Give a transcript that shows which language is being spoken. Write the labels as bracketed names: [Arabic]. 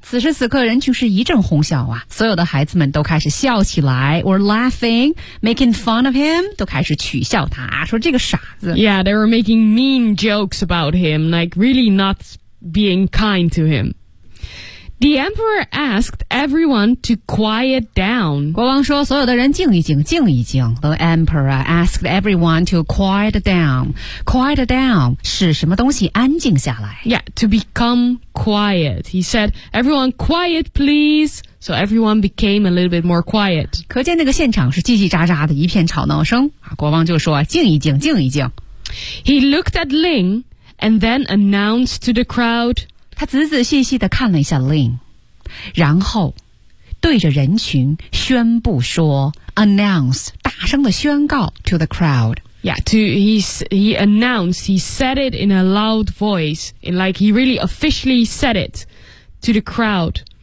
[Chinese] 此时此刻人群是一阵哄笑啊所有的孩子们都开始笑起来 [English] were laughing, making fun of him, [Chinese] 都开始取笑他说这个傻子。 [English] Yeah, they were making mean jokes about him, like really not being kind to him. The emperor asked everyone to quiet down. [Chinese] 国王说所有的人静一静，静一静。 [English] The emperor asked everyone to quiet down. Quiet down [Chinese] 是什么东西安静下来。 [English] Yeah, to become quiet. He said, everyone quiet please. So everyone became a little bit more quiet. [Chinese] 可见那个现场是叽叽喳喳的一片吵闹声。国王就说静一静静一静。 [English] He looked at Ling and then announced to the crowd. [Chinese] 他仔仔细细地看了一下 Ling, 然后对着人群宣布说 announce, 大声地宣告 [English] to the crowd. Yeah, he announced, he said it in a loud voice, in like he really officially said it to the crowd.